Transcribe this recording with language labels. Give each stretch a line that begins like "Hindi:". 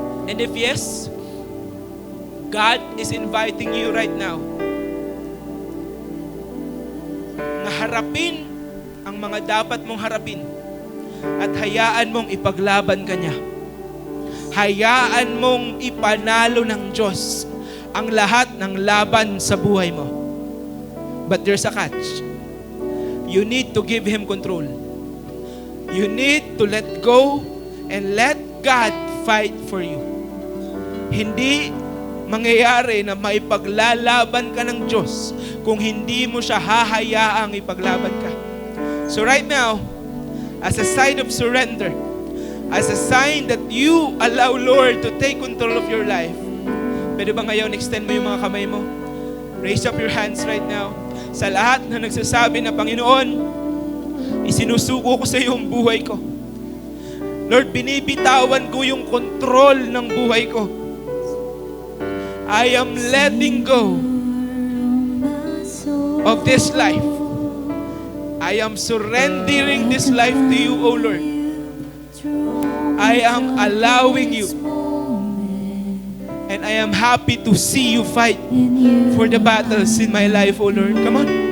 English: And if yes, God is inviting you right now
Filipino: na harapin ang mga dapat mong harapin at hayaan mong ipaglaban ka niya. Hayaan mong ipanalo ng Diyos ang lahat ng laban sa buhay mo.
English: But there's a catch. You need to give Him control. You need to let go and let God fight for you.
Filipino: Hindi mangyayari na maipaglalaban ka ng Diyos kung hindi mo siya hahayaang ipaglaban ka.
English: So right now, as a sign of surrender, as a sign that you allow Lord to take control of your life,
Filipino: pwede ba ngayon extend mo yung mga kamay mo?
English: Raise up your hands right now.
Filipino: Sa lahat na nagsasabi na, Panginoon, isinusuko ko sa iyo ang buhay ko. Lord, binibitawan ko yung control ng buhay ko.
English: I am letting go of this life. I am surrendering this life to you, O Lord. I am allowing you. And I am happy to see you fight for the battles in my life, O Lord. Come on.